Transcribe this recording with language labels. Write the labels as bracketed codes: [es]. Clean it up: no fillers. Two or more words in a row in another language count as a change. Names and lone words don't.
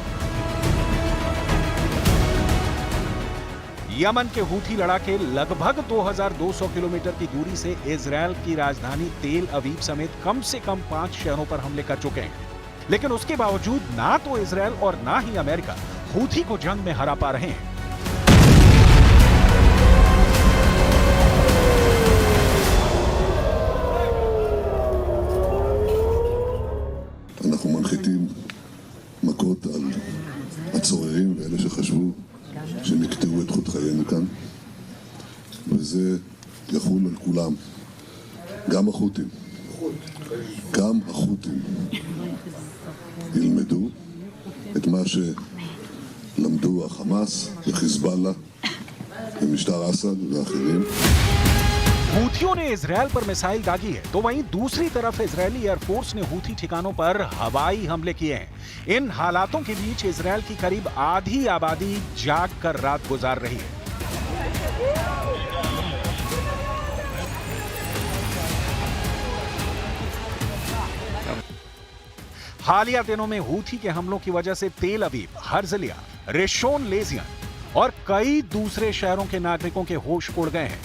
[hi] यमन के हूथी लड़ाके लगभग 2200 किलोमीटर की दूरी से इजरायल की राजधानी तेल अवीव समेत कम से कम 5 शहरों पर हमले कर चुके हैं, लेकिन उसके बावजूद ना तो इजरायल और ना ही अमेरिका हूथी को जंग में हरा पा रहे हैं। [he] אנחנו מנחיתים מכות על הצוררים ואלה שחשבו שנקטעו את חוט חיינו כאן, וזה יחול על כולם, גם החות'ים. גם החות'ים ילמדו את מה שלמדו החמאס וחיזבאללה ומשטר אסד ואחרים. [hi] हूथियों ने इजरायल पर मिसाइल दागी है, तो वहीं दूसरी तरफ इजरायली एयरफोर्स ने हूथी ठिकानों पर हवाई हमले किए हैं। इन हालातों के बीच इजरायल की करीब आधी आबादी जाग कर रात गुजार रही है। हालिया दिनों में हूथी के हमलों की वजह से तेल अवीव, हर्जलिया, रिशोन लेजियन और कई दूसरे शहरों के नागरिकों के होश उड़ गए हैं।